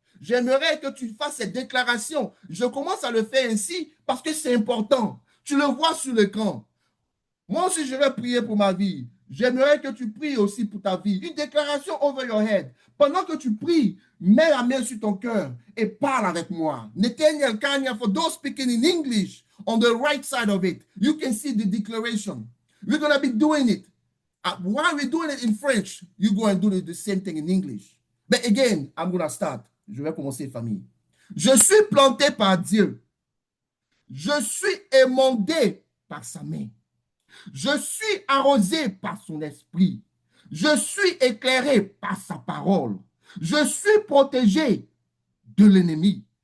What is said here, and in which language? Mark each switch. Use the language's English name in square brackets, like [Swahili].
[French] J'aimerais que tu fasses cette déclaration. Je commence à le faire ainsi parce que c'est important. Tu le vois sur l'écran. Moi aussi, je vais prier pour ma vie. J'aimerais que tu pries aussi pour ta vie. Une déclaration [English] over your head. [French] Pendant que tu pries, mets la main sur ton cœur et parle avec moi. [English] Nathaniel Kanya, for those speaking in English, on the right side of it, you can see the declaration. We're going to be doing it. While we're doing it in French, you go and do the same thing in English. But again, I'm going to start. [French] Je vais commencer, famille. Je suis planté par Dieu. Je suis émondé par sa main. Je suis arrosé par son esprit. Je suis éclairé par sa parole. Je suis protégé de l'ennemi.